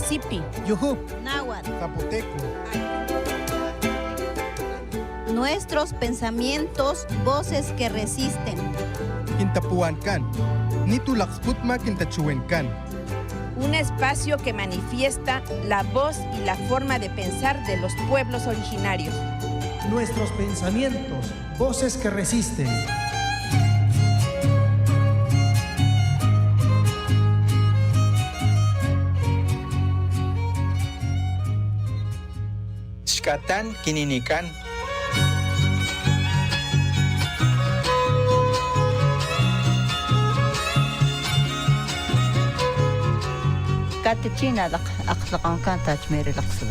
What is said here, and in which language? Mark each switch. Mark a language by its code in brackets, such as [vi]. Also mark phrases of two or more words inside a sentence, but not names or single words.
[es] Sipi, Yuhu, Náhuatl. Zapoteco. Nuestros pensamientos, voces que resisten. [top] Quintapuancan. Nitulaxputma Quintachuencan. [es] Un espacio que manifiesta la voz y la forma de pensar de los pueblos originarios. Nuestros pensamientos, voces que resisten. [top] Xcatán Quininican. Katachina aqlaqan kan tajmeri laqsbal.